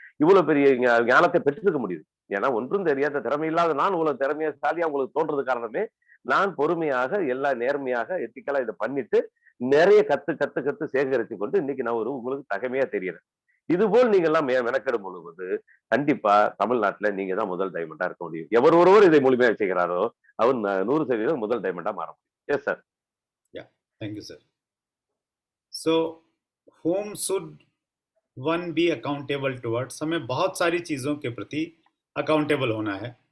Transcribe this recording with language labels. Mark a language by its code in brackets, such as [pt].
[ta] இவ்வளவு பெரிய ஞானத்தை பெற்றிருக்க முடியுது. ஏன்னா ஒன்றும் தெரியாத திறமை இல்லாத நான் இவ்வளவு திறமைசாலியா உங்களுக்கு தோன்றது காரணமே, நான் பொறுமையாக எல்லாம் நேர்மையாக எத்திக்கலா இதை பண்ணிட்டு நிறைய கத்து கத்து கத்து சேகரித்து கொண்டு இன்னைக்கு நான் ஒரு உங்களுக்கு தகமையா தெரியுறேன். இதுபோல் நீங்க எல்லாம் மெனக்கெடும் பொழுது கண்டிப்பா தமிழ்நாட்டுல நீங்க தான் முதல் டைமண்டா இருக்க முடியும். எவர் ஒருவர் இதை முழுமையாக செய்கிறாரோ அவர் 100% முதல் டைமண்டா மாற முடியும். [en] Yes sir. Yeah, thank you, sir. So, whom should one be accountable towards? [hi] हमें बहुत सारी चीज़ों के प्रति अकाउंटेबल होना है.